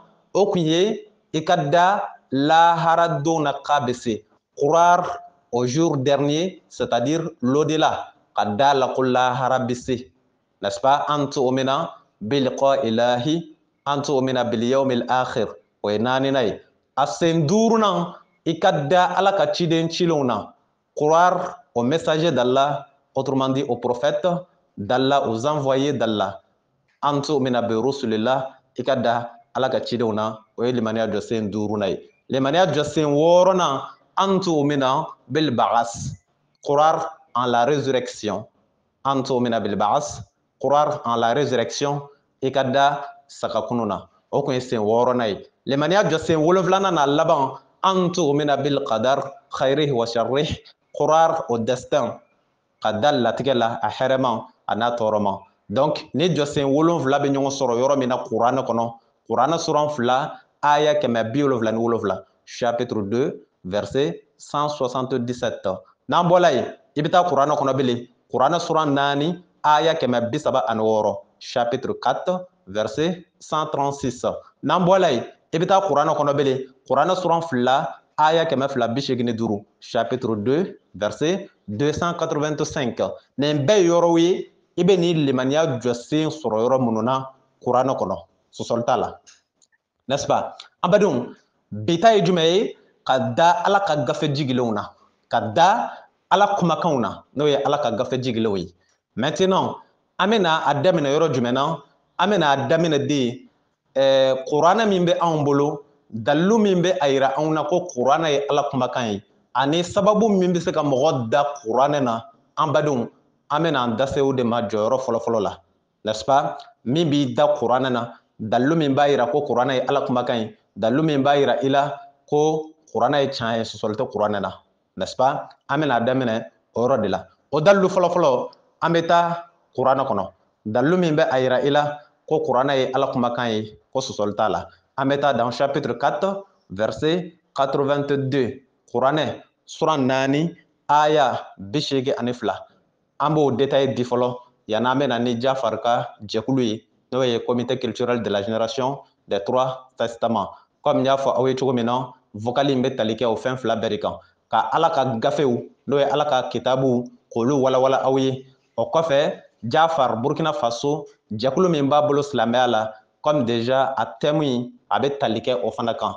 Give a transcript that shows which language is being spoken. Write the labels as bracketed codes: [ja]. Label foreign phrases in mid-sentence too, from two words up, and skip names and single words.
[bm] o kun ye i ka da lahara don na k'a bɛ se [fr] croire au jour dernier c'est-à-dire l'au-delà [bm] ka da la ko lahara bɛ se [fr] n'est-ce pas [ar] أن تؤمن بلقاء الله أن تؤمن باليوم الآخر [bm] o ye 4nan ye a sen 5nan i ka da ala ka ciden cilenw na [fr] croire au messager d'Allah autrement dit aux prophètes d'Allah, aux envoyés d'Allah. [ar] أن تؤمن برسل الله [bm] ikada ala ka cidenw na o ye limaniya jɔsen 5nan ye. Limaniya jɔsen 6nan [ar] أن تؤمن بالبعث, [fr] croire en la résurrection. [ar] أن تؤمن بالبعث, [fr] croire en la résurrection [bm] ikada sakakunu na. O kun ye sen 6nan ye. Limaniya jɔsen 7nan na laban [ar] أن تؤمن بالقدر خيره وشره, [fr] croire au destin [bm] ka da latigɛ la a hɛrɛma a n'a tɔɔrɔma. Donc ni jɔsen 7 bɛ ɲɔgɔn sɔrɔ yɔrɔ min na kuranɛ kɔnɔ, kuranɛ suran 2 aya 177, [fr] chapitre 2 verset 177. [bm] N'an bɔla yen i bɛ taa kuranɛ kɔnɔ bilen, kuranɛ suran 4 aya 176, [fr] chapitre 4 verset 136. [bm] N'an bɔla yen i bɛ taa kuranɛ kɔnɔ bilen, kuranɛ suran 2 aya 285, [fr] chapitre 2 verset 285. [bm] Nin bɛɛ ye yɔrɔw ye i bɛ nin limaniya jɔsen sɔrɔ yɔrɔ minnu na kuranɛ kɔnɔ, sɔsɔli t'a la, [fr] n'est-ce pas? [bm] An badenw, bi ta ye jumɛn ye? Ka da ala ka gafe jigilenw na, ka da ala kumakanw na, n'o ye ala ka gafe jigilenw ye. Maintenant an bɛna a daminɛ yɔrɔ jumɛn na? An bɛna a daminɛ de kuranɛ min bɛ anw bolo, dalilu min bɛ a yira anw na ko kuranɛ ye ala kumakan ye, ani sababu min bɛ se ka mɔgɔ da kuranɛ na. An badenw, an bɛna an da se o de ma jɔyɔrɔ fɔlɔfɔlɔ la, [fr] n'est-ce pas? [bm] Min b'i da kuranɛ na, dalilu min b'a yira ko kuranɛ ye ala kumakan ye, dalilu min b'a yira i la ko kuranɛ ye tiɲɛ ye, sɔsɔli tɛ kuranɛ na, [fr] n'est-ce pas? [bm] An bɛna a daminɛ o yɔrɔ de la. O dalilu fɔlɔfɔlɔ an bɛ taa kuranɛ kɔnɔ, dalilu min bɛ a yira i la ko kuranɛ ye ala kumakan ye, ko sɔsɔli t'a la. An bɛ taa [fr] dans chapitre 4 verset 82, [bm] kuranɛ suran 4 aya 82. An b'o détail di fɔlɔ yanni an bɛna ni Jafar ka jɛkulu ye, n'o ye [fr] comité culturel de la génération des 3 testaments. [bm] Comme n y'a fɔ aw ye cogo min na, vocal in bɛ tali kɛ o fɛn 2 bɛɛ de kan, ka ala ka gafew n'o ye ala ka kitabu k'olu walawala aw ye. O kɔfɛ Jafar Burkina Faso jɛkulu min b'a bolo silamɛya la, [fr] comme déjà [bm] a thème in a bɛ tali kɛ o fana kan.